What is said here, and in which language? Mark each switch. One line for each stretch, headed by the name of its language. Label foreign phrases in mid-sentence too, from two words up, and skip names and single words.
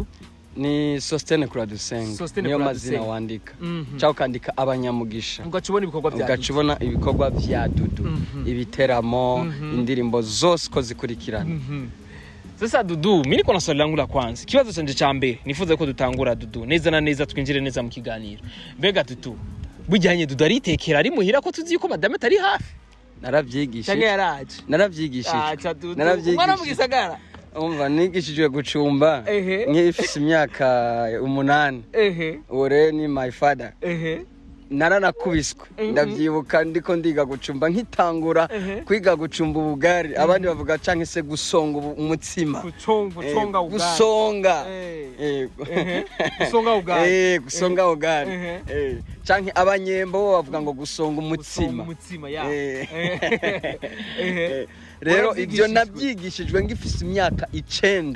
Rundi: ni Sostene Kuradusenga niyo mazina wandika cyangwa ukandika abanyamugisha ugacubona ibikorwa bya Dudu ibiteramo indirimbo zose ko zikurikirana
Swahili: sasa Dudu mimi niko na swali langu la kwanza
Rundi: kibazo canje ca mbere nifuza ko dutangura Dudu neza na neza twinjire neza mu kiganiro mbega Dudu bujyanye Dudu aritekera ari muhira ko tuzi ko madame atari hafi naravyigishije umwana mu gisagara umva nigishijwe gucumba nk'ifise imyaka 8 ore ni
English: my father
Rundi: naranakubiswe ndavyibuka ndiko ndiga gucumba nkitangura kwiga gucumba ubugari abandi bavuga canke se gusonga umutsima gusonga ubugari canke abanyembo bavuga ngo gusonga umutsima rero ibyo nabyigishijwe ngifise imyaka 9